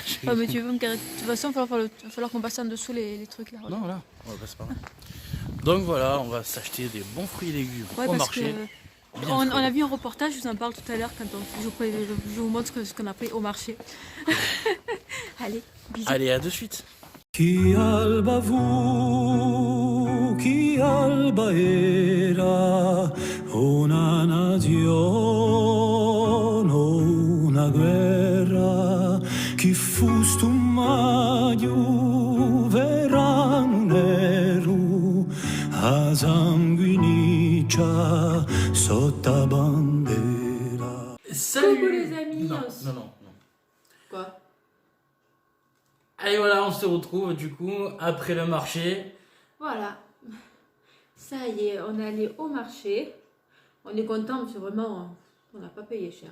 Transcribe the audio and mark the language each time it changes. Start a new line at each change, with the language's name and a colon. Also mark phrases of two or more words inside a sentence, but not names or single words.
French: Oh, mais tu veux me carrer. De toute façon, il va falloir qu'on passe en dessous les trucs là. Non, là, on va passer par là. Donc voilà, on va s'acheter des bons fruits et légumes Ouais, au parce marché. que Bien on frais. a vu un reportage, je vous en parle tout à l'heure quand je vous montre ce qu'on a pris au marché. Allez, bisous. Allez, à de suite.
Corsican: Chi alba fu, chi alba era, una nazione, una guerra, chi fu stu maggio, verano nero, a sanguiniccia, sotto bandera.
French: Salut. Coucou les amis. Non. Quoi? Allez voilà, on se retrouve du coup après le marché. Voilà. Ça y est, on est allé au marché. On est content parce que vraiment, on n'a pas payé cher.